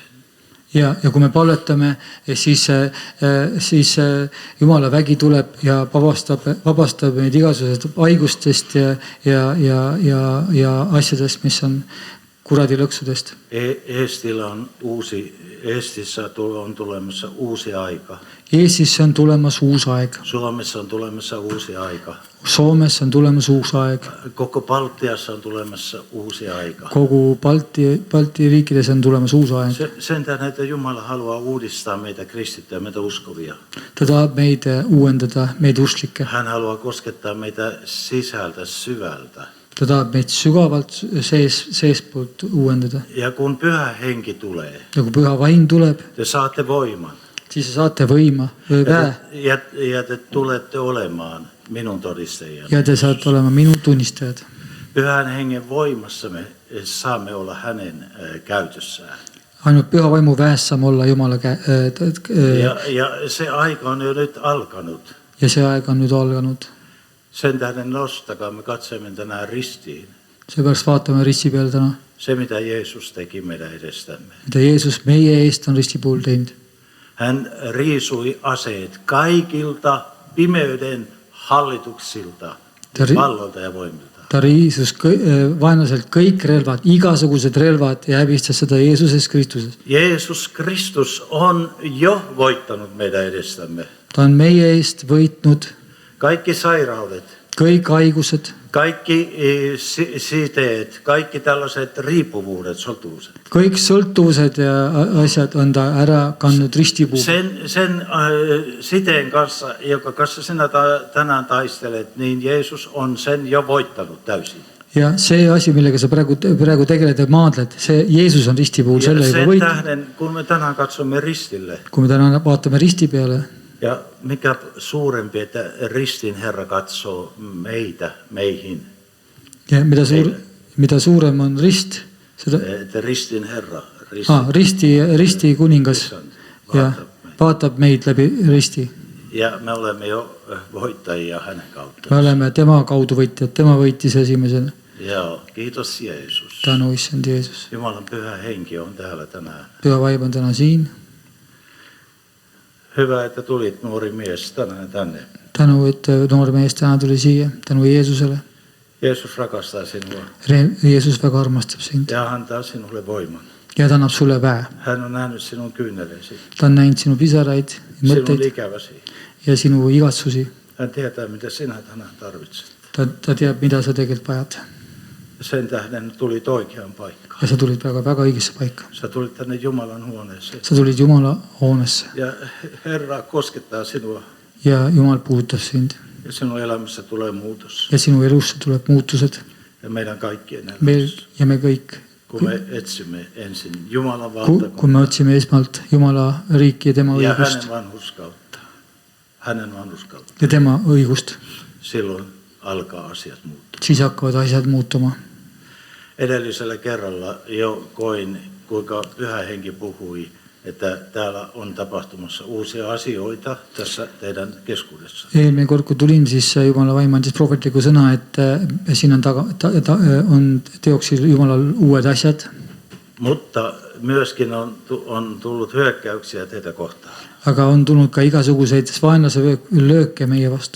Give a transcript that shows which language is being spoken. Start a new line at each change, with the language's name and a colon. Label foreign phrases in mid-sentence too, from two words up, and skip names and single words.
Estonian: Ja kun me palvetame, siis Jumala vägi tuleb ja vabastab meid igasugusest haigustest ja asjadest, mis on kuradi lõksudest.
Finnish: Eestissä on tulemassa uusi aika.
Estonian: Eestisse on tulemas uus aeg.
Finnish: Suomessa on tulemassa uusi aika.
Estonian: Soomessa on tulemas uus aeg.
Finnish: Koko Baltiassa on tulemassa uusi aika.
Estonian: Kogu Balti riikides on tulemas uus aeg.
Finnish: Sen tähden, että Jumala haluaa uudistaa meitä kristittyjä, meitä uskovia.
Estonian: Ta tahab meid uuendada, meid usklikke.
Finnish: Hän haluaa koskettaa meitä sisältä syvältä.
Estonian: Ta tahab meid sügavalt seespoolt uuendada.
Finnish: Ja kun Pyhä Henki tulee,
Estonian: ja kui Püha Vaim tuleb,
Finnish: te saatte voiman.
Estonian: Siis saate võima, väe.
Finnish: Ja te tulette olemaan minun todistajani.
Estonian: Ja te saatte olema minu tunnistajad.
Finnish: Pyhän Hengen voimassa me saamme olla hänen käytössään.
Estonian: Ainult Püha Vaimu väes saame olla Jumala
Finnish: ja se aika on jo nyt alkanut.
Estonian: Ja see aeg on nüüd alganud.
Finnish: Sen tähden nostakaa, me katsomme tänään ristiin.
Estonian: Seepärast vaatame risti peal täna.
Finnish: Se, mitä Jeesus teki meidän edestämme.
Estonian: Mitä Jeesus meie eest on risti puhul teinud.
Finnish: Hän riisui aseet kaikilta pimeyden hallituksilta, vallolta ja voimilta.
Estonian: Ta riisus vaenlaselt kõik relvad, igasugused relvad ja häbistas seda Jeesuses Kristuses.
Finnish: Jeesus Kristus on jo voittanut meidän edestämme.
Estonian: Ta on meie eest võitnud
Finnish: kaikki sairaudet,
Estonian: kõik haigused,
Finnish: kaikki siteet, kaikki tällaiset riippuvuudet,
Estonian: sõltuvused. Kõik sõltuvused ja asjad on ta ära kandnud ristipuuga.
Finnish: Sen siteen kanssa, joka kanssa sinä tänään taistelet, niin Jeesus on sen jo voittanut täysin.
Estonian: Ja see asi, millega sa praegu tegeled ja maadled, see Jeesus on risti puhul selle juba võitnud.
Finnish: Sen tähden, kun me tänään katsomme ristille.
Estonian: Kui me tänään vaatame risti peale.
Finnish: Ja mikä suurempi, että ristin Herra katsoo meitä, meihin.
Estonian: Ja mitä suurem on rist, seda
Finnish: että ristin Herra,
Estonian: risti kuningas ja vaatab meid läbi risti.
Finnish: Ja me olemme jo voittajia hänen kautta.
Estonian: Me oleme tema kaudu võitjad, tema võitis esimesena.
Finnish: Joo, kiitos Jeesus.
Estonian: Tänu issand Jeesus.
Finnish: Jumalan Pyhä Henki on täällä tänään.
Estonian: Püha Vaim on täna siin.
Finnish: Hyvä, että tulit nuori mies tänään tänne.
Estonian: Tänu, että noor mees täna tuli siia. Tänu Jeesusele.
Finnish: Jeesus rakastaa sinua.
Estonian: Jeesus väga armastab sind.
Finnish: Ja antaa sinulle voiman.
Estonian: Ja ta annab sulle väe.
Finnish: Hän on nähnyt sinun kyyneleesi.
Estonian: Ta on näinud sinu pisaraid, mõtteid ja sinu igatsusi.
Finnish: Hän tietää, mitä sinä tänään tarvitset.
Estonian: Ta teab, mida sa tegelikult vajad.
Finnish: Sen tähden tulit oikeaan paikkaan.
Estonian: Ja sa tulid väga õigesse paikka.
Finnish: Sä tulit tänne Jumalan huoneeseen.
Estonian: Sa tulid Jumala hoonesse.
Finnish: Ja Herra koskettaa sinua.
Estonian: Ja Jumal puudutab sind.
Finnish: Ja sinun elämässä tulee muutos.
Estonian: Ja sinu elussa tuleb muutused.
Finnish: Ja meidän kaikkien elämässä.
Estonian: Ja me kõik.
Finnish: Kun me etsimme ensin Jumalan valtakuntaa. Kun me otsime esmalt Jumala riiki ja tema õigust. Ja hänen vanhurskautta. Hänen vanhurskautta.
Estonian: Ja tema õigust.
Finnish: Silloin alkaa asiat muuttua.
Estonian: Siis hakkavad asjad muutuma.
Finnish: Edellisellä kerralla jo koin, kuinka Pyhä Henki puhui, että täällä on tapahtumassa uusia asioita tässä teidän keskuudessa.
Estonian: Eelmine kord, kun tulin, siis Jumala Vaim andis prohvetliku sõna, että siin on teoksil Jumalal uued asjad.
Finnish: Mutta myöskin on tullut hyökkäyksiä teitä kohtaan.
Estonian: Aga on tulnud ka igasuguseid vaenlase lööke meie vastu.